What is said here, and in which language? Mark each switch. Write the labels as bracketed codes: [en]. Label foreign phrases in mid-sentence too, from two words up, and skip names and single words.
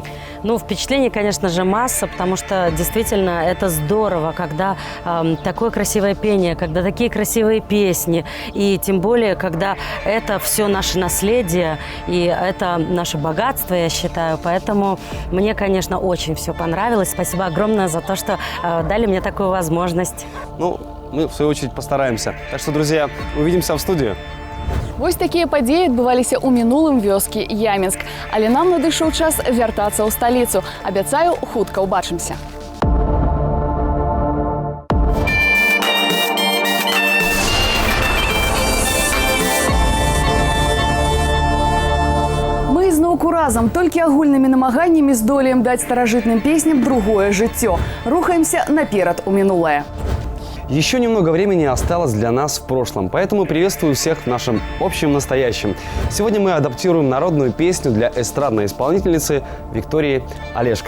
[ru] Ну, впечатлений, конечно же, масса, потому что действительно это здорово, когда такое красивое пение, когда такие красивые песни, и тем более, когда это все наше наследие, и это наше богатство, я считаю. Поэтому мне, конечно, очень все понравилось. Спасибо огромное за то, что дали мне такую возможность. Ну, мы, в свою очередь, постараемся. Так что, друзья, увидимся в студии. [be] Вось такія падзеі адбываліся ў мінулым вёскі Ямінск. Але нам надышоў час вяртацца ў сталіцу. Абяцаю, хутка ўбачымся. Мы зноўку разам, толькі агульнымі намаганнямі здолеем даць старажытным песням другое жыццё. Рухаемся наперад у мінулае. [ru] Еще немного времени осталось для нас в прошлом, поэтому приветствую всех в нашем общем настоящем. Сегодня мы адаптируем народную песню для эстрадной исполнительницы Виктории Олешко.